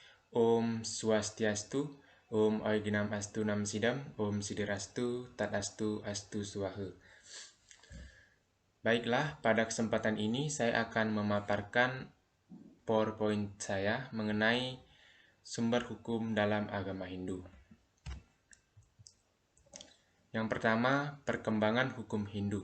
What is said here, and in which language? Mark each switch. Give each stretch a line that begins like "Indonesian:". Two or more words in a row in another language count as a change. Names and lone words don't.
Sanskrit: Om Swastiastu, Om Aiginam Astu Nam Sidam, Om Sidirastu, Tatastu Astu Swaha.
Indonesian: Baiklah, pada kesempatan ini saya akan memaparkan PowerPoint saya mengenai sumber hukum dalam agama Hindu. Yang pertama, perkembangan hukum Hindu.